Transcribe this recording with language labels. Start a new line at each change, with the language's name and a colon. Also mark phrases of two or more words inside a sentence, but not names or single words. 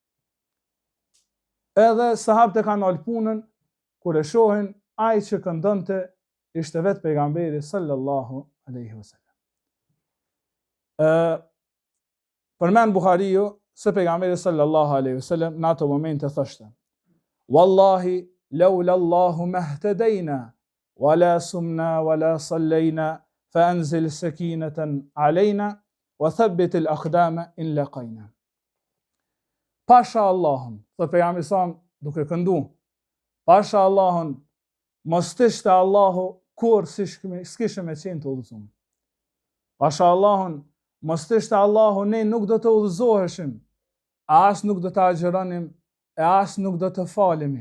Albanian: Edhe sahabët e kanë dalë punën, kur e shohin ai që këndonte ishte vetë pejgamberi
Arabic: صلى الله عليه وسلم.
Albanian: Përmend Buhariu se pejgamberi
Arabic: صلى الله عليه وسلم
Albanian: në ato momente thoshte:
Arabic: والله لولا الله ما اهتدينا ولا صمنا ولا صلينا فأنزل سكينة علينا وثبت الأقدام إن لاقينا.
Albanian: Pasha Allahun, thot pejgamberi sa duke këndu, pasha Allahun, mos të ishte Allahu kur s'kishëm me qenë të udhëzuar. Pasha Allahun, mos të ishte Allahu, ne nuk do të udhëzoheshim, as nuk do të agjeronim, e as nuk do të falemi.